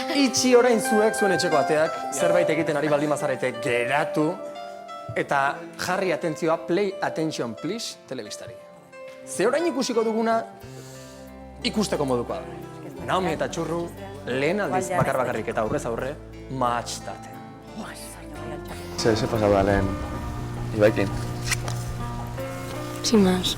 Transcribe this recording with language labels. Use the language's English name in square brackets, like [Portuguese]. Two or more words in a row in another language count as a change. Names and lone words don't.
[Basque] Itxi orain zuek zuen etxeko ateak, zerbait egiten ari baldin bazarete geratu, eta jarri atentzioa, [English] play attention please, [Basque] telebistari. Ze orain ikusiko duguna, ikusteko modukoa da. Naomi eta Txurru, lehen aldiz bakarrik eta aurrez aurre, match tartean. [Spanish] Se pasaba [Basque] lehen Ibaikin. [Spanish] Sin más.